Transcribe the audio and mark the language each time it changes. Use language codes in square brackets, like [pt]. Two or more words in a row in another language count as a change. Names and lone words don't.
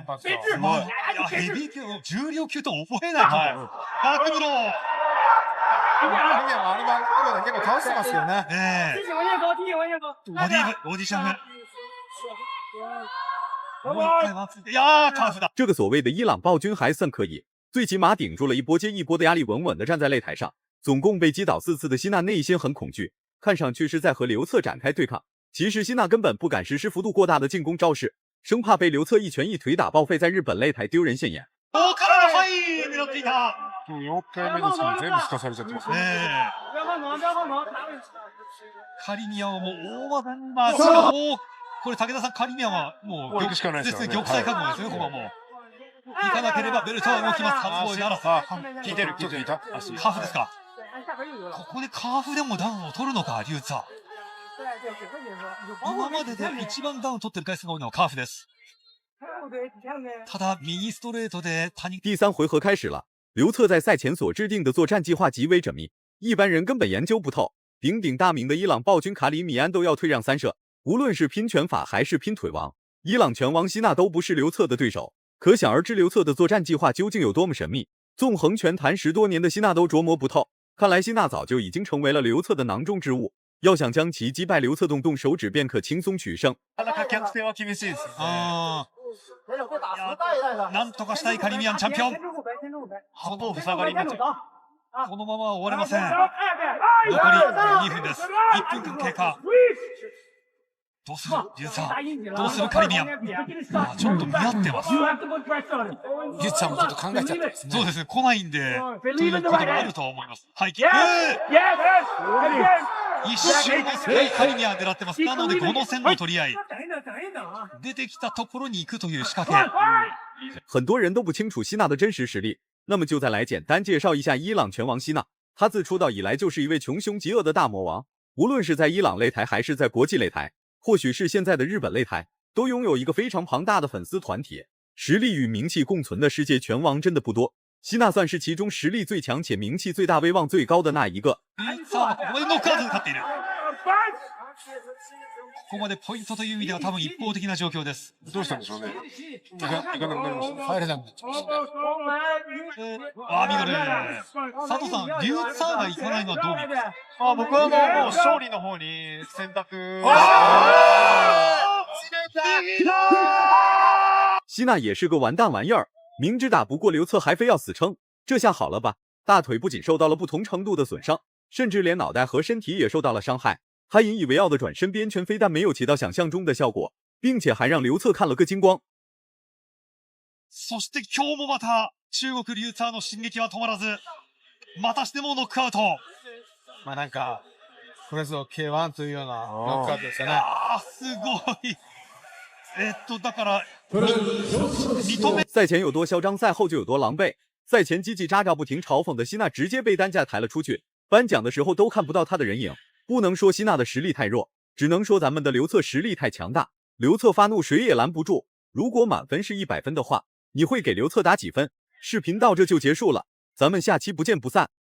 [ja] すごい。いや、ヘビー級の重量級と思えない。バックブロー。あの番号で結構倒してますよね。ねえ。ボディシャム。もう一回回す。いやー、カーフだ。 [zh] 这个所谓的伊朗暴君还算可以，最起码顶住了一波接一波的压力，稳稳的站在擂台上。总共被击倒4次的希娜内心很恐惧，看上去是在和刘策展开对抗。其实希娜根本不敢实施幅度过大的进攻招式，生怕被刘策一拳一腿打报废，在日本擂台丢人现眼。 [ja] 大からはい、狙っていた。もう4回目ですけど、全部すかされちゃってますね。カリミアンはもう大技に回しがもう、これ武田さん、カリミアンはもう、これしかないですよね。玉砕覚悟ですよ、ここはもう。行かなければベルトは動きます。初防衛ならず。聞いてる、ちょっと聞いた。カーフですか。ここでカーフでもダウンを取るのか、リュウツァ。今までで一番ダウン取ってる回数が多いのはカーフです。ただ、右ストレートで谷。 [zh] 第3回合开始了，刘策在赛前所制定的作战计划极为缜密，一般人根本研究不透。鼎鼎大名的伊朗暴君卡里米安都要退让3射，无论是拼拳法还是拼腿王，伊朗拳王希娜都不是刘策的对手。可想而知，刘策的作战计划究竟有多么神秘，纵横拳坛10多年的希娜都琢磨不透。看来希娜早就已经成为了刘策的囊中之物，要想将其击败，刘策动手指便可轻松取胜。 [ja] なかなか逆転は厳しいですね。なんとかしたいカリミアンチャンピオン。八方塞がりになっちゃう。このまま終われません。残り2分です。1分間経過。どうするリュウツァ。どうするカリミアン。ちょっと見合ってます。リュウツァもちょっと考えちゃってますね。そうですね、来ないんで、ということもあると思います。はい、キック一瞬ですね、カリミアン狙ってます。なので、5の線の取り合い。出てきたところに行くという仕掛け。 [zh] 很多人都不清楚希娜的真实实力，那么就再来简单介绍一下伊朗拳王希娜。她自出道以来就是一位穷凶极恶的大魔王，无论是在伊朗擂台还是在国际擂台，或许是现在的日本擂台，都拥有一个非常庞大的粉丝团体。实力与名气共存的世界拳王真的不多，希娜算是其中实力最强且名气最大、威望最高的那一个。 [ja] さあ、ここでノックアウトで勝っている。 ここまでポイントという意味では多分一方的な状況です。どうしたんでしょうね。いかなくなりました。入れなくなっちゃいましたね。ミドル。佐藤さん、リュウツァーが行かないのはどう見ますか？僕はもう勝利の方に選択。 [zh] 希娜也是个完蛋玩意儿，明知打不过刘策还非要死撑，这下好了吧？大腿不仅受到了不同程度的损伤，甚至连脑袋和身体也受到了伤害。他引以为傲的转身边拳非但没有起到想象中的效果，并且还让刘策看了个精光。 [ja] そして今日もまた中国リュウツァーの進撃は止まらず、またしてもノックアウト。まあなんか、これぞ K1 というようなノックアウトでしたね。すごい。だから認め。 [zh] 赛前有多嚣张，赛后就有多狼狈。赛前叽叽喳喳不停嘲讽的希娜，直接被担架抬了出去。颁奖的时候都看不到她的人影。不能说希娜的实力太弱，只能说咱们的刘策实力太强大。刘策发怒谁也拦不住。如果满分是100分的话，你会给刘策打几分？视频到这就结束了，咱们下期不见不散。